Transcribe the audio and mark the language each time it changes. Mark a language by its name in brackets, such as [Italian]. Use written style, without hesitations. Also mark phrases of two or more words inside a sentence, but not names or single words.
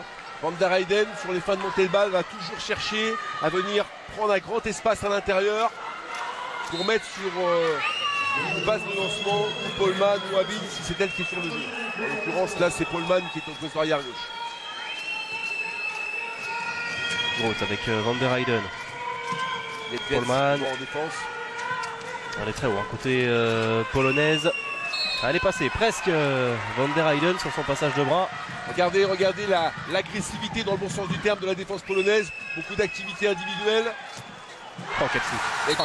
[French] Van der Heyden sur les fins de montée de balle va toujours chercher à venir prendre un grand espace à l'intérieur pour mettre sur une base de lancement Polman ou Abid si c'est elle qui est sur le jeu. En l'occurrence là c'est Polman qui est au poste arrière gauche. Groth avec Van der Heyden. Polman en défense. On est très haut, hein. Côté polonaise. Elle est passée presque Van der Heyden sur son passage de bras. Regardez l'agressivité dans le bon sens du terme de la défense polonaise. Beaucoup d'activités individuelles. Oh quel shoot.